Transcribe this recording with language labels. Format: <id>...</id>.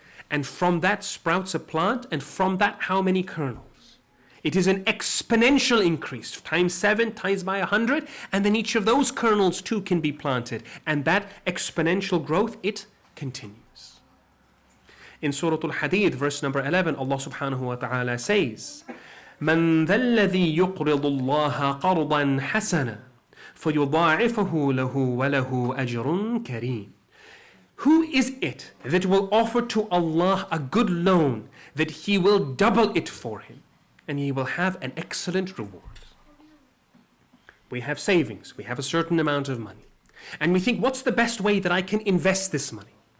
<en>And from that sprouts a plant, and from that how many kernels? It is an exponential increase, times 7, times by 100, and then each of those kernels too can be planted. And that exponential growth, it continues. In Surah Al-Hadid, verse number 11, Allah subhanahu wa ta'ala says,</en> <ar>مَنْ ذَا الَّذِي يُقْرِضُ اللَّهَ قَرْضًا حَسَنًا فَيُضَاعِفَهُ لَهُ وَلَهُ أَجْرٌ كَرِيمٌ.</ar> <en>Who is it that will offer to Allah a good loan that He will double it for him and he will have an excellent reward? We have savings, we have a certain amount of money, and we think, what's the best way that I can invest this money?</en>